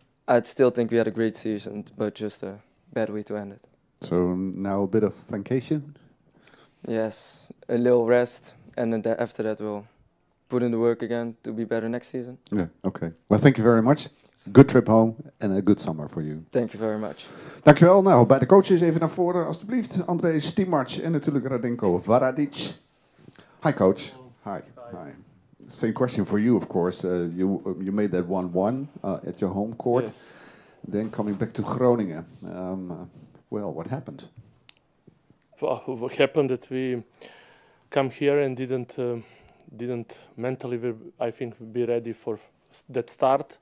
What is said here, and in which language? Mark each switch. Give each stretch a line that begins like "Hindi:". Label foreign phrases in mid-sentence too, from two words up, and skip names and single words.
English: I still think we had a great season, but just a bad way to end it. So now a bit of vacation. Yes, a little rest, and then after that we'll put in the work again to be better next season. Yeah, okay. Well, thank you very much. Good trip home and a good summer for you. Thank you very much.
Dutch: Dankjewel. Nou, bij de coaches even naar voren, alstublieft.
English: André Stimac
Dutch: en natuurlijk
English: Radenko Varadic. Hi, coach. Hi. Hi. Same question for you, of course. You made that 1-1 at your home court. Yes. Then coming back to Groningen. Well, what happened? Well, what happened that we come here and didn't mentally, I think, be ready for that start.